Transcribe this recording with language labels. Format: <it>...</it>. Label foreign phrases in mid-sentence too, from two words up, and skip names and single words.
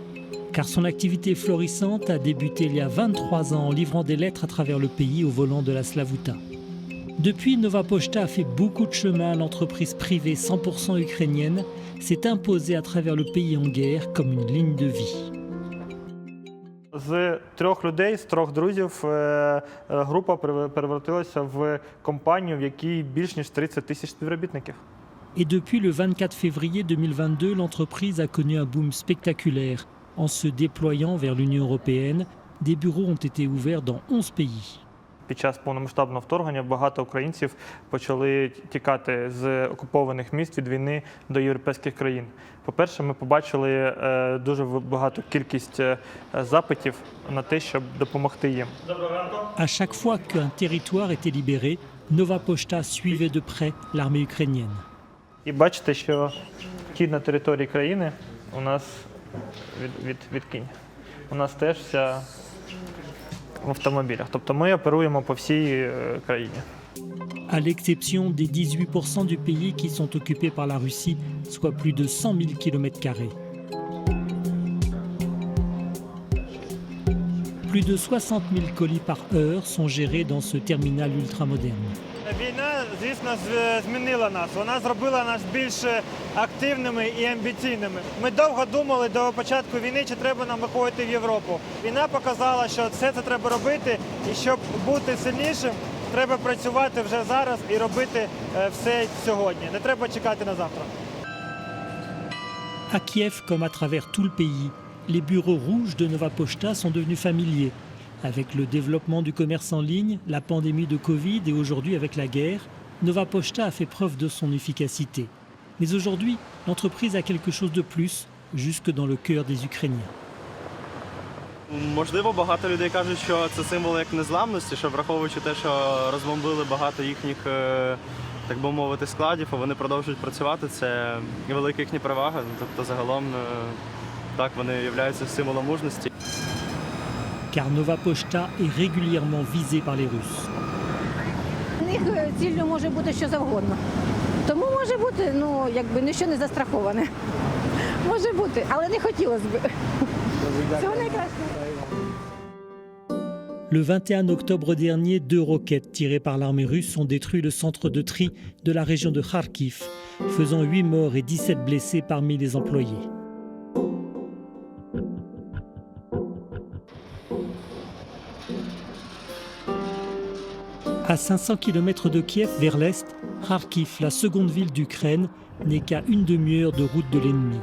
<fr>Car son activité florissante a débuté il y a 23 ans en livrant des lettres à travers le pays au volant de la Slavuta. Depuis, Nova Pochta a fait beaucoup de chemin. L'entreprise privée 100% ukrainienne s'est imposée à travers le pays en guerre comme une ligne de vie.</fr> <uk>З 3 людей, з 3 друзів, група перевертилася в компанію, в якій більш ніж 30 тисяч співробітників.</uk> <fr>Et depuis le 24 février 2022, l'entreprise a connu un boom spectaculaire. En se déployant vers l'Union européenne, des bureaux ont été ouverts dans 11 pays.</fr> <uk>Під час повномасштабного вторгнення багато українців почали тікати з окупованих міст від війни до європейських країн. По-перше, ми побачили дуже багату кількість запитів на те, щоб допомогти їм.</uk> <fr>À chaque fois qu'un territoire était libéré, Nova Pochta suivait de près l'armée ukrainienne.</fr> <uk>І бачите, що вхід на території країни у нас відкинь. У нас теж вся в автомобілях. Тобто ми оперуємо по всій країні.</uk> <fr>À l'exception des 18% du pays qui sont occupés par la Russie, soit plus de 100 000 km². Plus de 60 000 colis par heure sont gérés dans ce terminal ultramoderne.</fr> <uk>Війна, звісно, змінила нас. Вона зробила нас більш активними і амбіційними. Ми довго думали до початку війни, чи треба нам виходити в Європу. Війна показала, що все це треба робити, і щоб бути сильнішим, треба працювати вже зараз і робити все сьогодні. Не треба чекати на завтра.</uk> <fr>À Kiev, comme à travers tout le pays, les bureaux rouges de Nova Pochta sont devenus familiers. Avec le développement du commerce en ligne, la pandémie de Covid et aujourd'hui avec la guerre, Nova Pochta a fait preuve de son efficacité. Mais aujourd'hui, l'entreprise a quelque chose de plus, jusque dans le cœur des Ukrainiens.</fr> <uk>Можливо, багато людей кажуть, що це символ як незламності, що враховуючи те, що розбомбили багато їхніх, так би мовити, складів, а вони продовжують працювати, це велика їхня перевага. Тобто загалом так, вони являються символом мужності.</uk> <fr>Car Nova Pochta est régulièrement visée par les Russes.</fr> <uk>У них ціллю може бути що завгодно. Тому може бути, ніщо не застраховане. Може бути, але не хотілося б. Всього найкращого.</uk> <fr>Le 21 octobre dernier, 2 roquettes tirées par l'armée russe ont détruit le centre de tri de la région de Kharkiv, faisant 8 morts et 17 blessés parmi les employés. À 500 km de Kiev vers l'est, Kharkiv, la seconde ville d'Ukraine, n'est qu'à une demi-heure de route de l'ennemi.</fr>